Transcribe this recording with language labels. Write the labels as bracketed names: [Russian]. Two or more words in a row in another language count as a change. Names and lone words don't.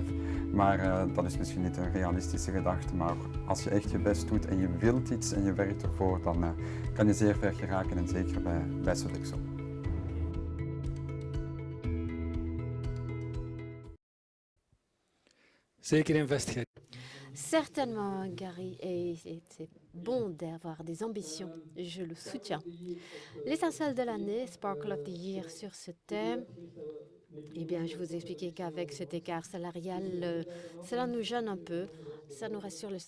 [Dutch] Maar dat is misschien niet een realistische gedachte. Maar als je echt je best doet en je wilt iets en je werkt ervoor, dan kan je zeer ver geraken en zeker bij Sodexo. Zeker in vestigheid. [French] Certainement, Gary, et c'est bon d'avoir des ambitions, je le soutiens. L'étincelle de l'année, [English] Sparkle of the Year [French] sur ce thème, eh bien, je vous ai expliqué qu'avec cet écart salarial, cela nous gêne un peu, ça nous reste sur l'estomac.